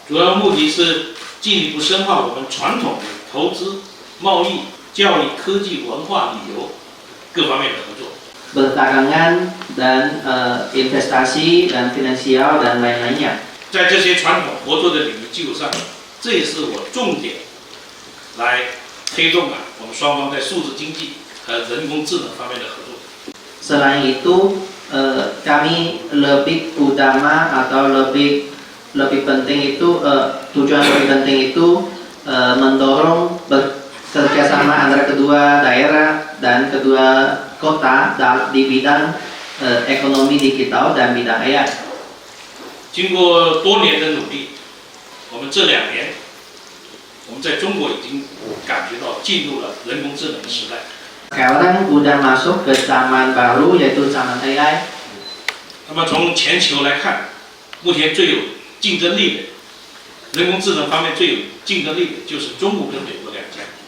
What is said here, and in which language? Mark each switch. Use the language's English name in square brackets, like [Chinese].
[Chinese] 主要目的是进一步深化我们传统的投资、贸易、教育、科技、文化、旅游各方面的合作。 [Indonesian] Perdagangan dan investasi dan finansial dan lain-lainnya. [Chinese] 在这些传统合作的领域基础上，这也是我重点来推动我们双方在数字经济和人工智能方面的合作。 [Indonesian] Selain itu, kami lebih utama atau lebih penting itu tujuan lebih penting itu mendorong kerjasama antara kedua daerah dan kedua kota di bidang ekonomi digital dan bidang AI. [Chinese] 经过多年的努力，我们这2年，我们在中国已经感觉到进入了人工智能的时代。 [Indonesian] Sekarang udah masuk ke zaman baru yaitu zaman AI. [Chinese] 那么从全球来看，目前最有竞争力的人工智能方面最有竞争力的就是中国跟美国2家。